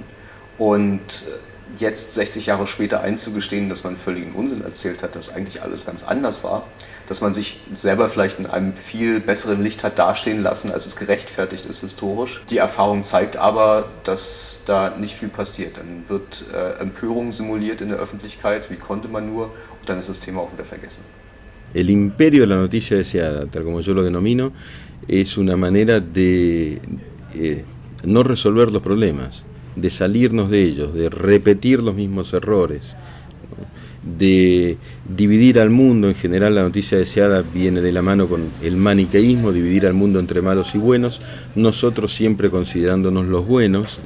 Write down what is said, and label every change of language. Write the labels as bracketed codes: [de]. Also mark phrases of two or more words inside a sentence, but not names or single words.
[de] Und jetzt 60 Jahre später einzugestehen, dass man völligen Unsinn erzählt hat, dass eigentlich alles ganz anders war, dass man sich selber vielleicht in einem viel besseren Licht hat dastehen lassen, als es gerechtfertigt ist historisch. Die Erfahrung zeigt aber, dass da nicht viel passiert. Dann wird Empörung simuliert in der Öffentlichkeit, wie konnte man nur, und dann ist das Thema auch wieder vergessen. [es] El imperio de la noticia deseada, tal como yo lo denomino, es una manera de no resolver los problemas, de salirnos de ellos, de repetir los mismos errores, de dividir al mundo. En general la noticia deseada viene de la mano con el maniqueísmo, dividir al mundo entre malos y buenos, nosotros siempre considerándonos los buenos.